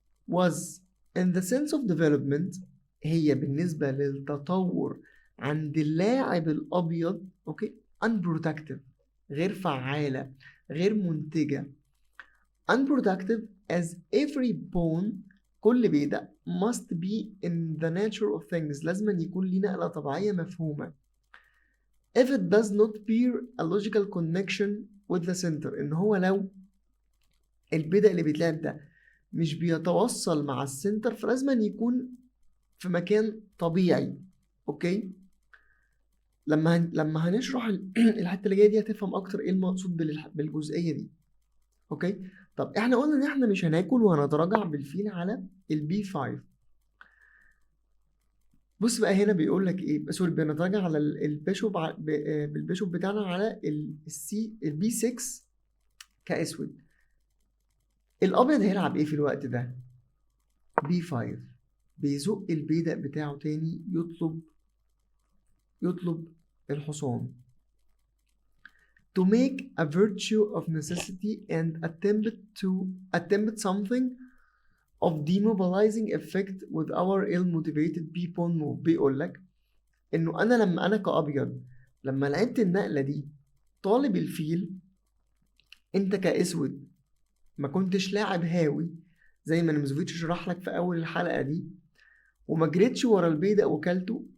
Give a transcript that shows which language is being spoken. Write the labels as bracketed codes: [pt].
[en] was in the sense of development، [ar] هي بالنسبة للتطور عند اللاعب الأبيض، أوكي، unproductive، غير فعالة، غير منتجة. [en] unproductive as every pawn، [ar] كل بيدق [en] must be in the nature of things، [ar] لازم أن يكون ليه نقلة طبيعية مفهومة. [en] if it does not bear a logical connection with the center، [ar] إن هو لو البيدق اللي بيتلعب ده مش بيتوصل مع السنتر، فلازم أن يكون في مكان طبيعي. اوكي، لما هنشرح الحته اللي جايه دي هتفهم اكتر ايه المقصود بالجزئيه دي. اوكي، طب احنا قلنا ان احنا مش هناكل وهنتراجع بالفيل على البي 5. بص بقى هنا بيقول لك ايه، سوري، بنتراجع على البيشوب بالبيشوب بتاعنا على البي 6 كاسود. الابيض هيلعب ايه في الوقت ده؟ بي 5، بيزق البيدق بتاعه تاني، يطلب الحصان [en] to make a virtue of necessity and attempt something of demobilizing effect with our ill-motivated b-pawn move. [ar] بيقول لك انه انا لما انا كأبيض لما لعبت النقلة دي طالب الفيل، انت كأسود ما كنتش لاعب هاوي زي ما نمزوفيتش شرح لك في اول الحلقة دي، وما جريتش ورا البيدق وكلته.